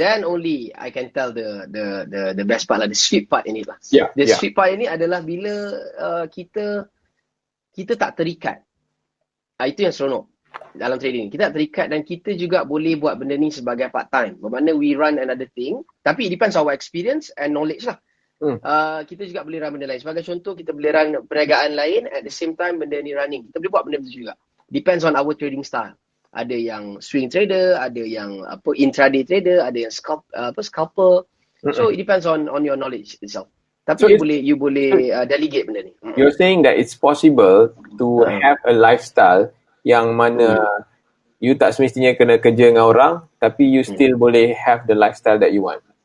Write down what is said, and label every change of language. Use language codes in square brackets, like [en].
[en] Then only I can tell the best part lah, the sweet part in it lah. The sweet part [ms] ini adalah bila kita tak terikat. Itu yang seronok dalam trading. Kita tak terikat dan kita juga boleh buat benda ni sebagai part time. Bermakna [en] we run another thing. [ms] Tapi [en] it depends on our experience and knowledge lah. [ms] Kita juga boleh run benda lain. Sebagai contoh, kita boleh run perniagaan lain [en] at the same time [ms] benda ni running. Kita boleh buat benda tu juga. [en] Depends on our trading style. [ms] Ada yang swing trader, ada yang intraday trader, ada yang scalper. [en] So it depends on your knowledge itself. [ms] Tapi [en] so you [ms] boleh delegate benda ni. [en] You're saying that it's possible to have a lifestyle [ms] yang mana [en] you [ms] tak semestinya kena kerja dengan orang, tapi [en] you still [ms] boleh [en] have the lifestyle that you want.